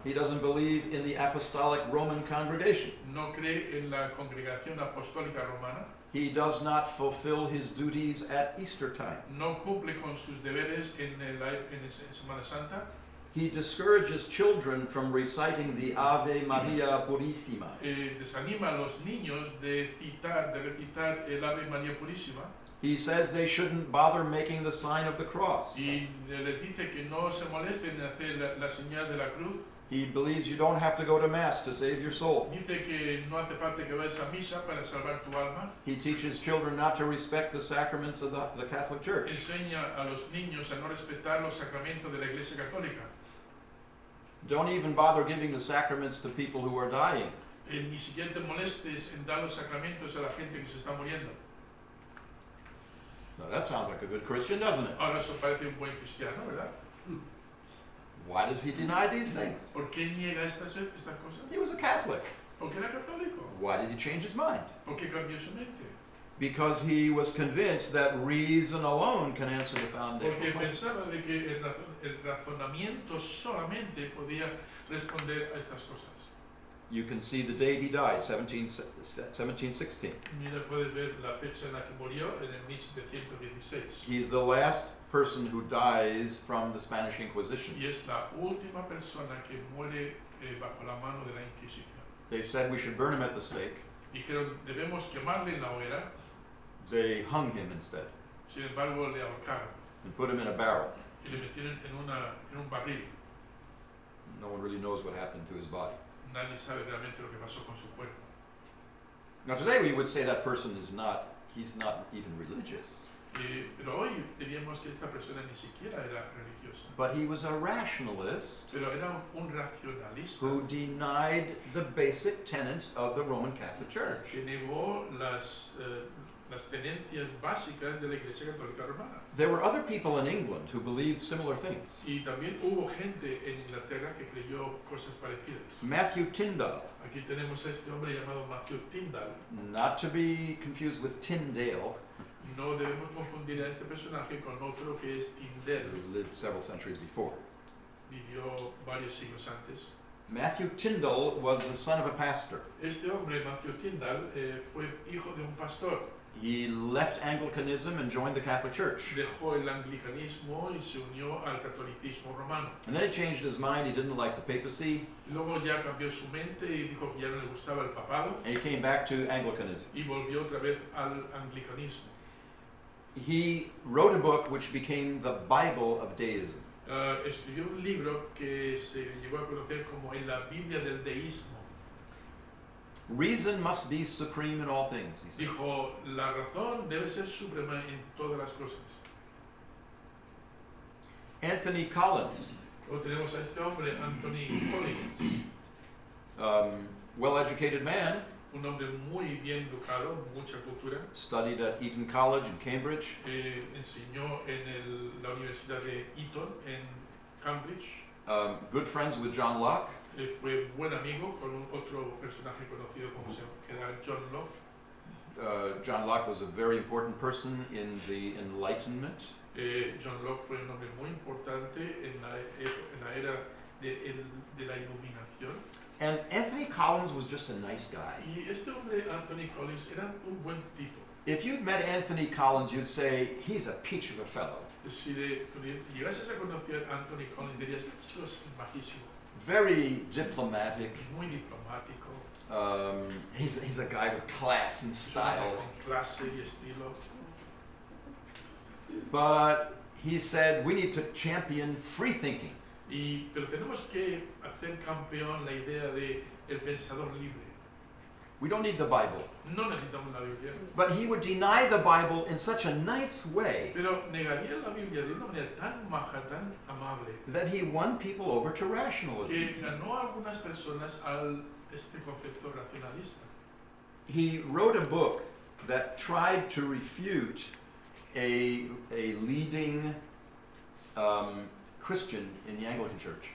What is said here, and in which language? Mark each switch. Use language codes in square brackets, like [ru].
[en] He doesn't believe in the Apostolic Roman Congregation. [es] no cree en la Congregación Apostólica Romana, [en] He does not fulfill his duties at Easter time. [es] no cumple con sus deberes en Semana Santa, [en] He discourages children from reciting the Ave Maria Purissima. [es] desanima a los niños de recitar el Ave María Purísima [en] He says they shouldn't bother making the sign of the cross. [es] y les dice que no se molesten en hacer la señal de la cruz. [en] He believes you don't have to go to Mass to save your soul. [es] Dice que no hace falta que vayas a misa para salvar tu alma. [en] He teaches children not to respect the sacraments of the Catholic Church. [es] Enseña a los niños a no respetar los sacramentos de la Iglesia Católica. [en] Don't even bother giving the sacraments to people who are dying. [es] Ni siquiera te molestes en dar los sacramentos a la gente que se está muriendo. [en] Now that sounds like a good Christian, doesn't it? [es] Ahora eso parece un buen cristiano, ¿verdad? [en] Why does he deny these things? [es] ¿Por qué niega estas cosas? [en] He was a Catholic. [es] Porque era católico. [en] Why did he change his mind? [es] ¿Por qué cambió su mente? [en] Because he was convinced that reason alone can answer the [es] Porque [en] foundational questions. [es] pensaba de que el razonamiento solamente podía responder a estas cosas. [en] You can see the date he died, 1716. [es] Mira, puedes ver la fecha en la que murió, en el 1716. [en] He's the last person who dies from the Spanish Inquisition. [es] Y es la última persona que muere bajo la mano de la Inquisición. [en] They said we should burn him at the stake. [es] Dijeron, debemos quemarle en la hoguera, [en] They hung him instead [es] sin embargo le ahorcaron [en] and put him in a barrel. [es] y le metieron en un barril. [en] No one really knows what happened to his body. [es] Nadie sabe realmente lo que pasó con su cuerpo. [en] Now today we would say that person he's not even religious. [es] Pero hoy diríamos que esta persona ni siquiera era religiosa, [en] But he was a rationalist [es] pero era un racionalista [en] who denied the basic tenets of the Roman Catholic Church. [es] que negó las tenencias básicas de la Iglesia Católica Romana. [en] There were other people in England who believed similar things. [es] Y también hubo gente en Inglaterra que creyó cosas parecidas. [en] Matthew Tyndall, [es] Aquí tenemos a este hombre llamado Matthew Tyndall. [en] not to be confused with Tyndale, [es] No debemos confundir a este personaje con otro que es Tyndale. [en] who lived several centuries before. [es] Vivió varios siglos antes. [en] Matthew Tyndall was the son of a pastor. [es] Este hombre, Matthew Tyndall, fue hijo de un pastor. [en] He left Anglicanism and joined the Catholic Church. [es] Dejó el anglicanismo y se unió al catolicismo romano. [en] And then he changed his mind. He didn't like the papacy. [es] Luego ya cambió su mente y dijo que ya no le gustaba el papado [en] And he came back to Anglicanism. [es] y volvió otra vez al anglicanismo. [en] He wrote a book which became the Bible of deism. [es] Escribió un libro que se llegó a conocer como en la Biblia del deísmo. [en] Reason must be supreme in all things, he said. [es] Dijo, la razón debe ser suprema en todas las cosas. [en] Anthony Collins, [es] Luego tenemos a este hombre, Anthony Collins, [en] well-educated man, [es] un hombre muy bien educado, mucha cultura. [en] studied at Eton College in Cambridge, [es] Enseñó en la Universidad de Eton, en Cambridge. [en] good friends with John Locke, [es] Fue buen amigo con otro personaje conocido como que era John Locke. [en] John Locke was a very important person in the Enlightenment. [es] John Locke fue un hombre muy importante en la era de la iluminación. [en] And Anthony Collins was just a nice guy. [es] Y este hombre, Anthony Collins, era un buen tipo. [en] If you'd met Anthony Collins, you'd say, he's a peach of a fellow. [es] Si llegases a conocer a Anthony Collins, dirías, este chico es majísimo, [en] Very diplomatic. [es] muy diplomático, [en] He's a guy with class and [es] es un hombre [en] style. [es] con clase y estilo. [en] But he said, we need to champion free thinking. [es] Pero tenemos que hacer campeón la idea de el pensador libre. [en] We don't need the Bible. [es] No necesitamos la Biblia, [en] But he would deny the Bible in such a nice way [es] pero negaría la Biblia de una manera tan maja, tan amable, [en] that he won people over to rationalism. [es] que ganó a algunas personas al este concepto racionalista. [en] He wrote a book that tried to refute a leading Christian in the Anglican Church.